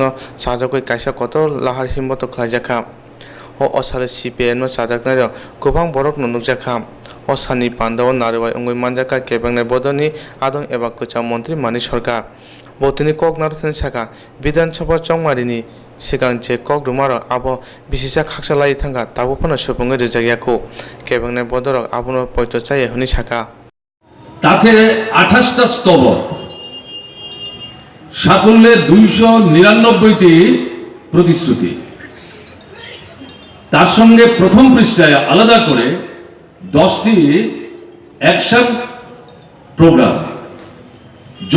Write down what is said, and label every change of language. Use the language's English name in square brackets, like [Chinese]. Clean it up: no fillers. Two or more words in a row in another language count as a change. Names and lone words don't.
[Kok Borok] साजाकै कायसा कत लाहार हिमबतो खलायजाखा ओ असारे CPIM नो साजाकनाय गोबां बरक नुनुकजाखा ओ सानि पान्दाव नारवाय अंगै मानजाका केबेंने बोदोनि आदं एबा कचा मन्त्रि मानि सरकार बतनि कक नारथनि साका विधानसभा चंगमारिनि सिगां जे कक रुमार आबो बिसिसा खाकसालाय थांगा ताबो फनो सुबुंगै रेजागियाखौ केबेंने बदरक आबोनो पयत चाय हनि साका [Bangla] তাতে 28টা স্তবক সাকল্যে 299টি প্রতিশ্রুতি তার সঙ্গে প্রথম পৃষ্ঠায় আলাদা করে 10টি [English] action program [Bangla] যোগ